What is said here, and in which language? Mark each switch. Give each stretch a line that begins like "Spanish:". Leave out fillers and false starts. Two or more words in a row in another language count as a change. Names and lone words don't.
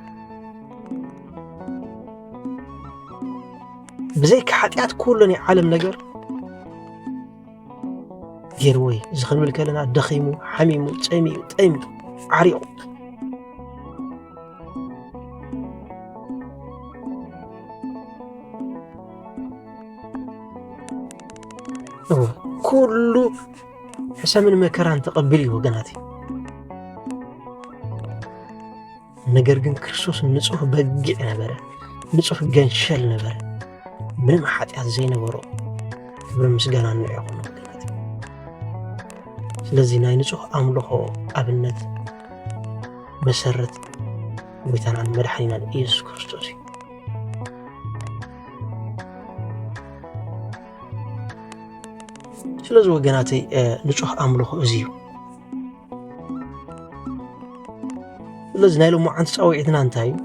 Tigrinya: ብዘይካ ሓጢኣት ኩሉ ናይ ዓለም ነገር ገይርዎ እዩ። እዚ ክንብል ከለና ደኺሙ፣ ሓሚሙ፣ ፀሚኡ፣ ጠሚኡ፣ ዓሪቑ ኩሉ ሕሰምን መከራን ተቐቢሉ እዩ ወገናት። ነገር ግን ክርስቶስ ንጹህ በጊዕ ነበረ፣ ንጹህ ገንሸል ነበር ምንም ኃጢአት ዘይነበሮ ክብር ምስጋና ንዕኹ ነው። ስለዚህ ናይ ንጹህ አምልኾ አብነት መሰረት ጌታናን መድኃኒናን ኢየሱስ ክርስቶስ እዩ። ስለዚ ወገናተይ ንጹህ አምልኾ እዚዩ። ስለዚ ናይ ሎሙዓንቲ ጻውዒትና እንታይ እዩ?